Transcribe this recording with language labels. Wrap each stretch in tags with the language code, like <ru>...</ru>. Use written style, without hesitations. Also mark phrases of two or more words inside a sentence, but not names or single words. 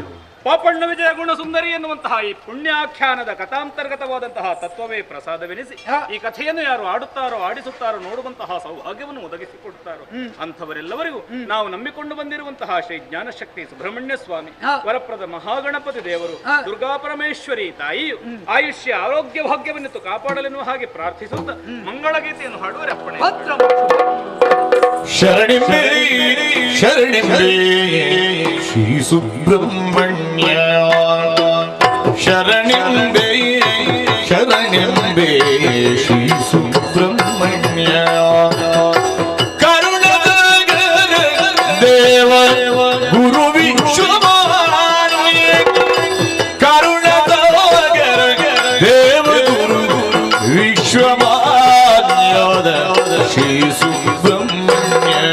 <kn>ಪಾಪಣ್ಣ ವಿಜಯ ಗುಣ ಸುಂದರಿ ಎನ್ನುವಂತಹ ಈ ಪುಣ್ಯಾಖ್ಯಾನದ ಕಥಾಂತರ್ಗತವಾದಂತಹ ತತ್ವವೇ ಪ್ರಸಾದವೆನಿಸಿ ಈ ಕಥೆಯನ್ನು ಯಾರು ಆಡುತ್ತಾರೋ ಆಡಿಸುತ್ತಾರೋ ನೋಡುವಂತಹ ಸೌಭಾಗ್ಯವನ್ನು ಒದಗಿಸಿಕೊಡುತ್ತಾರೋ ಅಂಥವರೆಲ್ಲವರಿಗೂ ನಾವು ನಂಬಿಕೊಂಡು ಬಂದಿರುವಂತಹ ಶ್ರೀ ಜ್ಞಾನಶಕ್ತಿ ಸುಬ್ರಹ್ಮಣ್ಯ ಸ್ವಾಮಿ, ವರಪ್ರದ ಮಹಾಗಣಪತಿ ದೇವರು, ದುರ್ಗಾ ಪರಮೇಶ್ವರಿ ತಾಯಿಯು ಆಯುಷ್ಯ ಆರೋಗ್ಯ ಭಾಗ್ಯವನ್ನಿತ್ತು ಕಾಪಾಡಲೆನ್ನುವ ಹಾಗೆ ಪ್ರಾರ್ಥಿಸುತ್ತಾ ಮಂಗಳಗೀತೆಯನ್ನು ಹಾಡುವರಪ್ಪಣೆ. ಶರಣಿಂಬೆ ಶರಣಿಂಬೆ ಶ್ರೀ ಸುಬ್ರಹ್ಮಣ್ಯ, ಶರಣಿಂಬೆ ಶರಣಿಂಬೆ ಶ್ರೀ ಸುಬ್ರಹ್ಮಣ್ಯ, ಕರುಣಾಕರ ದೇವ ಗುರು ವಿಶ್ವಮಾನ್ಯ, ಕರುಣಾಕರ ದೇವ ಗುರು ವಿಶ್ವಮಾನ್ಯದ ಶ್ರೀ ಸುಬ್ರಹ್ಮಣ್ಯ,</kn>